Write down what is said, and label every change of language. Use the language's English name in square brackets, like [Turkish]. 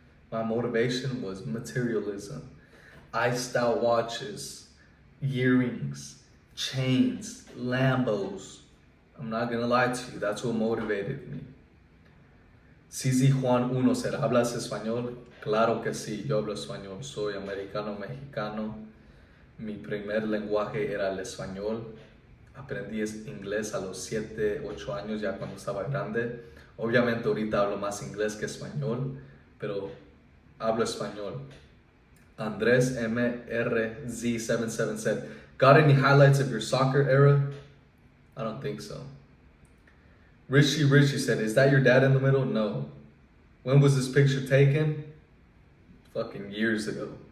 [English] My motivation was materialism. Iced out watches, earrings, chains, Lambos. I'm not gonna lie to you, that's what motivated me. [Spanish] CZ Juan Uno said, ¿hablas español? Claro que sí, yo hablo español. Soy americano mexicano. Mi primer lenguaje era el español. Aprendí inglés a los 7, 8 años ya cuando estaba grande. Obviamente ahorita hablo más inglés que español, pero hablo español. [English] Andres MRZ77 said, got any highlights of your soccer era? I don't think so. Richie said, is that your dad in the middle? No. When was this picture taken? Fucking years ago.